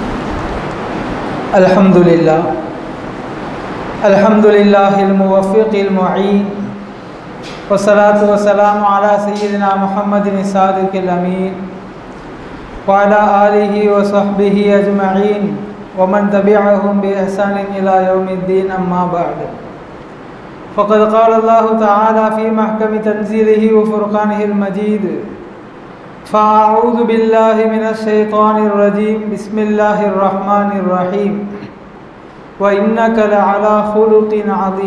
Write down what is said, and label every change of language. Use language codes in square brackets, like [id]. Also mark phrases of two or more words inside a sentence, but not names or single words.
[ar] الحمد لله الحمد لله الموفق المعين والصلاة والسلام على سيدنا محمد الصادق الأمين وعلى آله وصحبه أجمعين ومن تبعهم بإحسان إلى يوم الدين أما بعد. فقد قال الله تعالى في محكم تنزيله وفرقانه المجيد: فأعوذ بالله من الشيطان الرجيم بسم الله الرحمن الرحيم وإنك لعلى خلق عظيم.